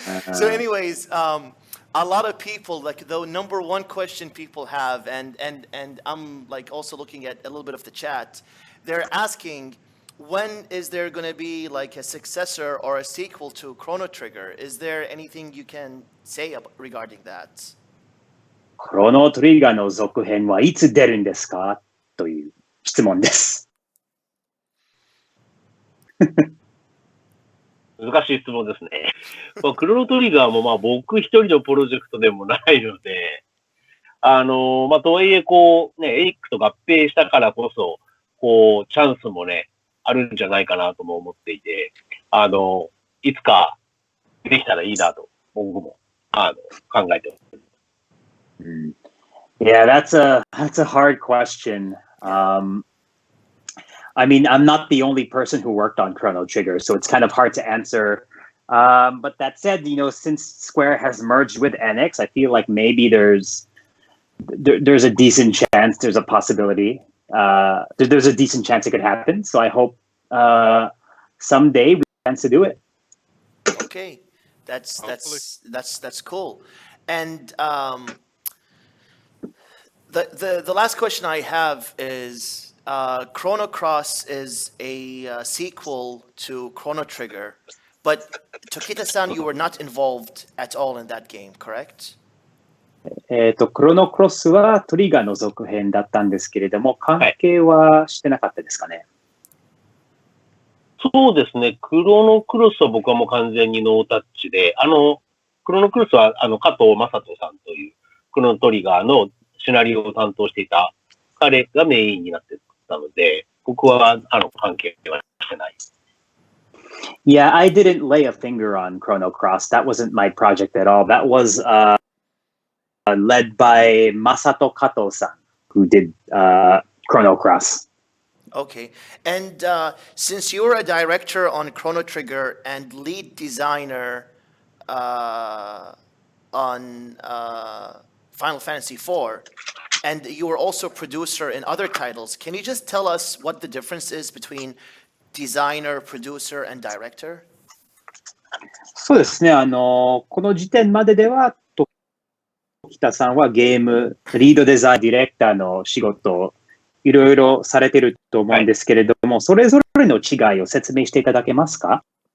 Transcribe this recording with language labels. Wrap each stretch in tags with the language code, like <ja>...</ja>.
<en>So anyways, a lot of people, like the number one question people have, and I'm like also looking at a little bit of the chat, they're asking, when is there going to be like a successor or a sequel to Chrono Trigger? Is there anything you can say regarding that?</en> <ja>クロノトリガーの続編はいつ出るんですかという質問です。難しい質問ですね。クロノトリガーも僕一人のプロジェクトでもないので、とはいえエリックと合併したからこそ、チャンスもね、あるんじゃないかなとも思っていて、いつかできたらいいなと、僕も、考えてます。</ja> <en>Yeah, that's a hard question. I mean, I'm not the only person who worked on Chrono Trigger, so it's kind of hard to answer. But that said, since Square has merged with NX, I feel like maybe there's a decent chance, there's a possibility. There's a decent chance it could happen. So I hope someday we have a chance to do it. Okay, that's cool. And the last question I have is. Chrono Cross is a sequel to Chrono Trigger, but Tokita-san, you were not involved at all in that game, correct?</en> <ja>クロノクロスはトリガーの続編だったんですけれども、関係はしてなかったですかね。そうですね。クロノクロスは僕はもう完全にノータッチで、クロノクロスは加藤正人さんというクロノトリガーのシナリオを担当していた彼がメインになっていたので、僕は関係はしてない。</ja> <en>Yeah, I didn't lay a finger on Chrono Cross. That wasn't my project at all. That was led by Masato Kato-san, who did Chrono Cross. Okay. And since you're a director on Chrono Trigger and lead designer on Final Fantasy IV, and you were also producer in other titles, can you just tell us what the difference is between designer, producer, and director?</en> <ja>そうですね。この時点まででは、北さんはゲーム、リードデザイン、ディレクターの仕事をいろいろされてると思うんですけれども、それぞれの違いを説明していただけますか？</ja>